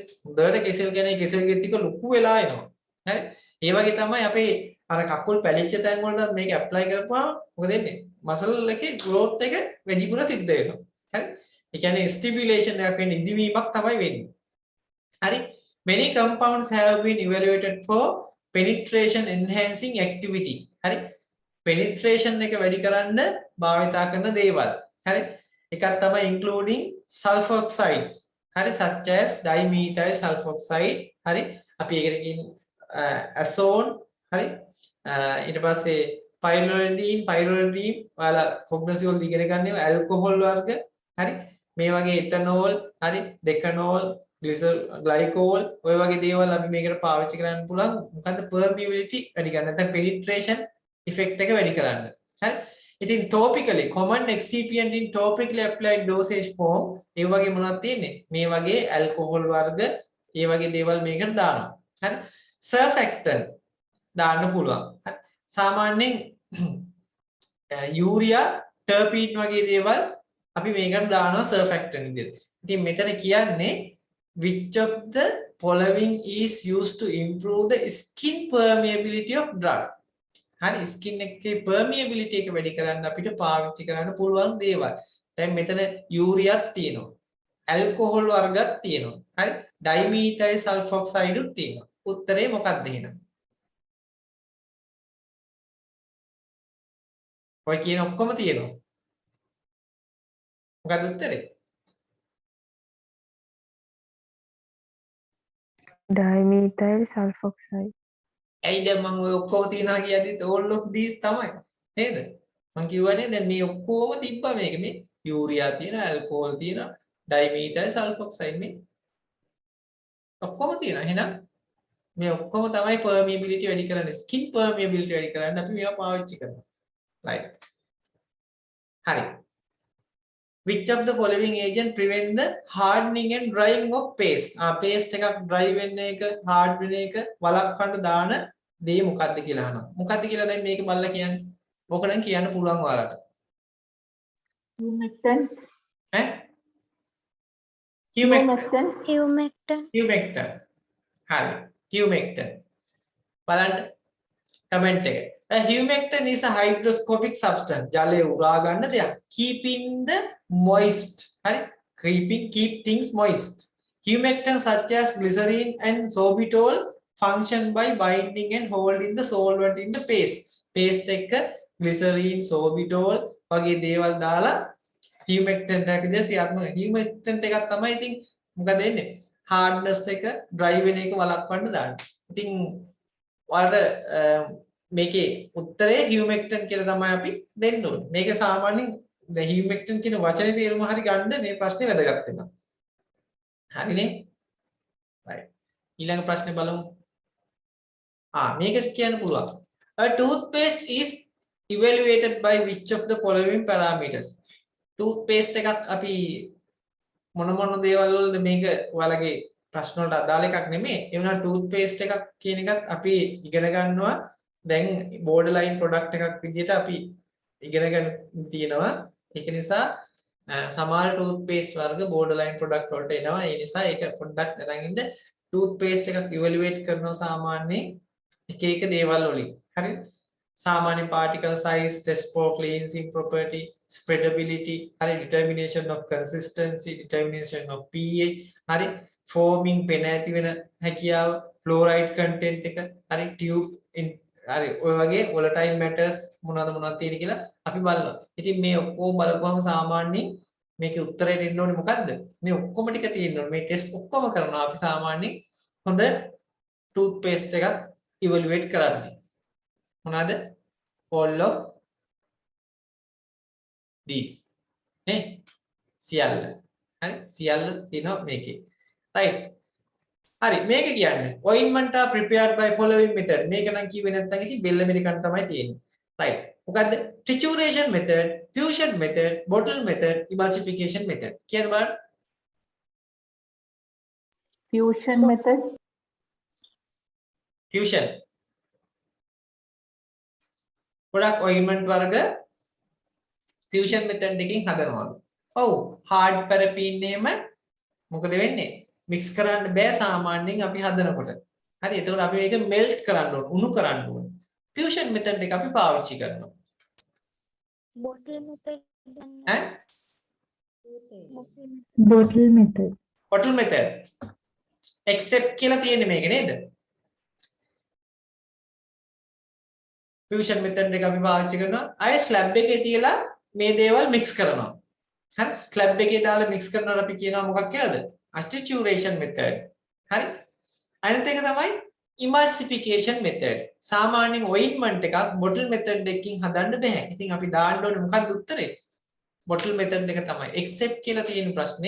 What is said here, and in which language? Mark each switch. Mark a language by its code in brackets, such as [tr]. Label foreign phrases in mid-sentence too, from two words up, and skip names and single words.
[si] හොඳට කෙසෙල් කැනේ කෙසෙල් ගෙඩි ටික ලොකු වෙලා එනවා. හරි? ඒ වගේ තමයි අපේ අර කකුල් පැලිච්ච තැන් වලට මේක ඇප්ලයි කරපුවාම මොකද වෙන්නේ? මසල් එකේ growth එක වැඩිපුර සිද්ධ වෙනවා. හරි? ඒ කියන්නේ stimulation එකක් වෙන්නේ ඉදිවීමක් තමයි වෙන්නේ. හරි? [en] Many compounds have been evaluated for penetration enhancing activity. [si] හරි? penetration එක වැඩි කරන්න භාවිතා කරන දේවල්. හරි? එකක් තමයි [en] including sulfoxides. [si] හරි? such as dimethyl sulfoxide. හරි? අපි ඒකට කියන්නේ azone. හරි? ඊට පස්සේ pyrrolidine ඔයාලා කොග්නොසිවල් ඉගෙන ගන්න ඒවා alcohol වර්ග. හරි? මේ වගේ ethanol හරි decanol glycol ඔය වගේ දේවල් අපි මේකට පාවිච්චි කරන්න පුළුවන් මොකද්ද permeability වැඩි කරන්න නැත්නම් penetration effect එක වැඩි කරන්න හරි ඉතින් [en] topically common excipient in topically applied dosage form [si] ඒ වගේ මොනවද තියෙන්නේ මේ වගේ alcohol වර්ග ඒ වගේ දේවල් මේකට දානවා හරි surfactant දාන්න පුළුවන් හරි සාමාන්‍යයෙන් යූරියා ටර්පීන් වගේ දේවල් අපි මේකට දානවා surfactant විදිහට. ඉතින් මෙතන කියන්නේ [en] which of the following is used to improve the skin permeability of drug. [si] හරි skin එකේ permeability එක වැඩි කරන්න අපිට පාවිච්චි කරන්න පුළුවන් දේවල්. දැන් මෙතන යූරියාත් තියෙනවා. ඇල්කොහොල් වර්ගත් තියෙනවා. හරි [en] dimethyl sulfoxide [si] උත් තියෙනවා. උත්තරේ මොකක්ද එහෙනම්? ඔය කියන ඔක්කොම තියෙනවා. මොකක්ද උත්තරේ? [en] dimethyl sulfoxide. [si] ඇයි දැන් මම ඔය ඔක්කොම තියනවා කියද්දිත් [en] all of these [si] තමයි. නේද? මම කියවනේ දැන් මේ ඔක්කොම තිබ්බා මේක මේ යූරියා තියෙනවා, ඇල්කොහොල් තියෙනවා, [en] dimethyl sulfoxide [si] මේ ඔක්කොම තියෙනවා. එහෙනම් මේ ඔක්කොම තමයි permeability වැඩි කරන්නේ. [en] skin permeability [si] වැඩි කරන්න අපි මේවා පාවිච්චි කරනවා. [en] right. [si] hari [en] which of the following agent prevent the hardening and drying of paste [si] paste එකක් dry වෙන්න එක hard වෙන එක වළක්වන්න දාන දේ මොකක්ද කියලා අහනවා මොකක්ද කියලා දැන් මේක බලලා කියන්නේ ඕක නම් කියන්න පුළුවන් ඔයාලට [en] humectant humectant hari humectant බලන්න comment එක a humectant is a hygroscopic substance [si] ජලය උරා ගන්න දෙයක් [en] keeping the moist hari keep things moist humectants such as glycerin and sorbitol function by binding and holding the solvent in the paste [si] එක glycerin sorbitol වගේ දේවල් දාලා humectant එකක් විදිහට ක්‍රියාත්මක humectant එකක් තමයි ඉතින් මොකද වෙන්නේ hardness එක dry වෙන එක වළක්වන්න දාන්නේ ඉතින් ඔයාලට මේකේ උත්තරේ humectant කියලා තමයි අපි දෙන්න ඕනේ. මේක සාමාන්‍යයෙන් දැන් humectant කියන වචනේ තේරුම හරි ගන්න මේ ප්‍රශ්නේ වැදගත් වෙනවා. හරිනේ? right. ඊළඟ ප්‍රශ්නේ බලමු. මේකට කියන්න පුළුවන්. [en] A toothpaste is evaluated by which of the following parameters? [si] toothpaste එකක් අපි මොන දේවල් වලද මේක ඔයාලගේ ප්‍රශ්න වලට අදාළ එකක් නෙමෙයි. ඒ වුණා toothpaste එකක් කියන එකත් අපි ඉගෙන ගන්නවා දැන් [en] borderline product [si] එකක් විදිහට අපි ඉගෙන ගන්න තියෙනවා ඒක නිසා සමහර toothpaste වර්ග [en] borderline product [si] වලට එනවා ඒ නිසා ඒක පොඩ්ඩක් දැනගෙන ඉන්න toothpaste එකක් evaluate කරනවා සාමාන්‍යයෙන් එක දේවල් වලින් හරි සාමාන්‍ය [en] particle size test for cleansing property spreadability [si] හරි [en] determination of consistency determination of pH [si] හරි forming පෙන ඇති වෙන හැකියාව [en] fluoride content [si] එක හරි tube හරි ඔය වගේ [en] volatile matters [si] මොනවද තියෙන කියලා අපි බලනවා. ඉතින් මේ ඔක්කොම බලපුවම සාමාන්‍යයෙන් මේකේ උත්තරයට එන්න ඕනේ මොකද්ද? මේ ඔක්කොම ටික තියෙනවා. මේ ටෙස්ට් ඔක්කොම කරනවා අපි සාමාන්‍යයෙන් හොඳ toothpaste එකක් evaluate කරන්නේ. මොනවාද? [en] all of these. [si] නේ? සියල්ල. හරි සියල්ල තියෙනවා මේකේ. right. හරි මේක කියන්නේ [en] ointment are prepared by following method [si] මේක නම් කිව්වේ නැත්නම් ඉතින් බෙල්ල මෙරිකන් තමයි තියෙන්නේ right මොකද්ද [en] trituration method fusion method bottle method emulsification method [si] කියන්න බලන්න [en] fusion method [si] fusion ගොඩක් ointment වර්ග [en] fusion method [si] එකකින් හදනවලු ඔව් [en] hard paraffin [si] එහෙම මොකද වෙන්නේ mix කරන්න බෑ සාමාන්‍යයෙන් අපි හදනකොට. හරි එතකොට අපි මේක melt කරන්න ඕන, උණු කරන්න ඕන. [en] fusion method [si] එක අපි පාවිච්චි කරනවා. [en] bottle method bottle method [si] except කියලා තියෙන්නේ මේක නේද? [en] fusion method [si] එක අපි පාවිච්චි කරනවා. අය slab එකේ තියලා මේ දේවල් mix කරනවා. හරි slab එකේ දාලා mix කරනකොට අපි කියනවා මොකක් කියලාද? [en] trituration method [si] හරි අනිත් එක තමයි [en] emulsification method [si] සාමාන්‍යයෙන් ointment එකක් [en] bottle method [si] එකකින් හදන්න බෑ ඉතින් අපි දාන්න ඕනේ මොකක්ද උත්තරේ [en] bottle method [si] එක තමයි except කියලා තියෙන ප්‍රශ්නේ.